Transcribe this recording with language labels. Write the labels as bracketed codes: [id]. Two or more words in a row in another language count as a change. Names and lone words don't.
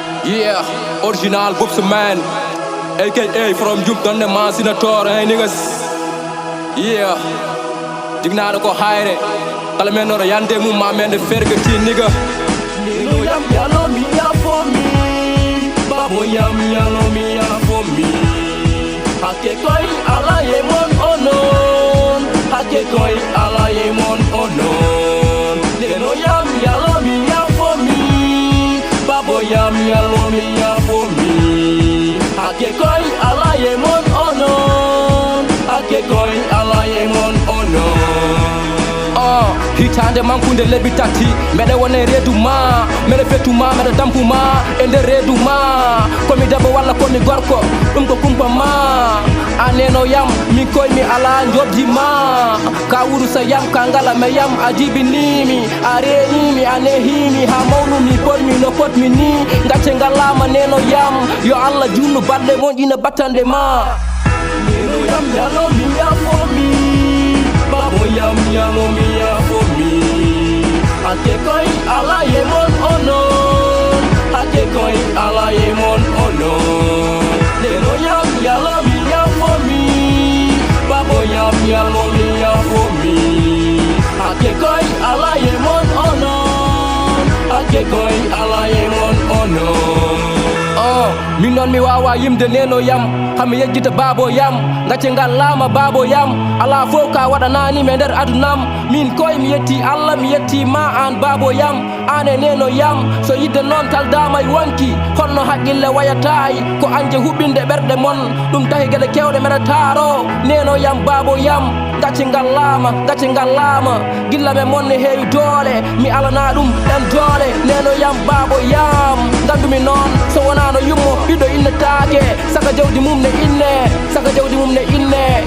[en] Yeah, original Boobs man, aka from Jump Donne Masinator, hey niggas. Yeah, [ff] Dignado ko haire, Kalameno Yande mu mamende fergati nigga. Nino yam yalo mi ya [en] for me, [ff] Babo yam yalo mi ya [en] for me. [ff] Hake koi ala yemon onon, Hake koi ala yemon onon. Nino yam yalo mi ya [en] for me, [ff] Babo yam yalo mi ya [en] for me. [ff] Hake koi ala yemon onon, Hake koi ala yemon onon. Hitande mankunde lebitati mede wone redu ma mede fetu ma mede dampu ma ende redu ma komi dabo walla komi gorko dum ko kumpa ma aneno yam mi koy mi ala njobdi ma ka wuru sa yam kangala me yam ajibi nimi arenimi anehimi ha mawnu mi pormi no pot mi ni ngace ngalama neno yam yo alla junnu badde mon ina batande ma neno yam yalo mi ya [en] for me [ff] babo yam yalo mi ya [en] for me [ff] ake koi ala yemon onon ake koi ala yemon onon neno yam yalo mi ya [en] for me [ff] babo yam yalo mi ya [en] for me [ff] ake koi ala yemon onon ake koi ala yemon onon min non mi wawa yimde neno yam hami yejjita babo yam ngacce ngal lama babo yam ala fof ka waɗanani me nder adunam min koye mi yetti Allah mi yetti ma an babo yam ane neno yam so yidde noon taldama e wonki holno haqqille wayatayi ko anje huɓɓinde ɓerɗe mon ɗum tahi gueɗe kewɗe meɗa taaro neno yam babo yam ngacce ngal lama gilla me mon ne heewi doole mi alana ɗum ɗen doole neno yam babo yam gandumi noon so wonano yummo ɓiɗɗo innetake saka jawdi mum ne inne saka jawdi mum ne inne